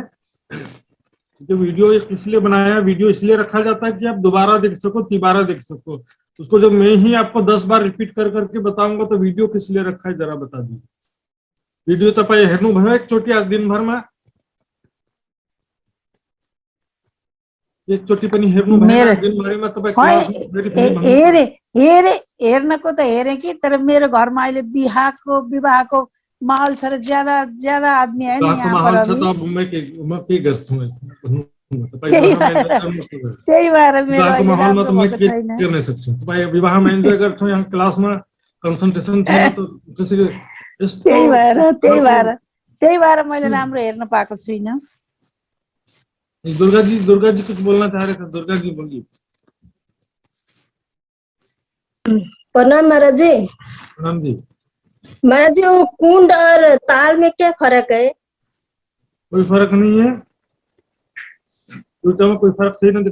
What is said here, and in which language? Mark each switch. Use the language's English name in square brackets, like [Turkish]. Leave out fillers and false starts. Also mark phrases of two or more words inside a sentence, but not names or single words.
[Hindi] जो वीडियो इसलिए बनाया, वीडियो इसलिए रखा जाता है कि आप दोबारा देख सको, तिबारा देख सको। उसको जब मैं ही आपको 10 बार रिपीट कर करके बताऊंगा तो वीडियो किस लिए रखा है जरा बता दीजिए। [Nepali] वीडियो तो पाए हेरनु भयो एक चोटी [Hindi] आज दिन भर में, [Nepali] एक चोटी पनि हेर्नु भएन दिन भरिमा तपाईँ क्लास हेर्नको त हेरे कि, तर मेरो घरमा अहिले विवाहको माहौल छ र [Hindi] ज्यादा आदमी है नि यहाँ पर अभी। [Nepali] म के गर्छु त्यही भएर मेरो माहौलमा त म के गर्न सक्छु? तपाईँ विवाहमा इन्जोय गर्छौ, यहाँ क्लासमा कन्सन्ट्रेसन छैन त कसरी? त्यही भएर मैले राम्रो हेर्न पाएको छुइनँ। [Hindi] दुर्गा जी कुछ बोलना चाह रहे थे, दुर्गा जी बोलिए। प्रणाम महाराज जी। प्रणाम जी। महाराज जी, वो कुंड और ताल में क्या फर्क है? कोई फर्क नहीं है, कोई फर्क सही नहीं।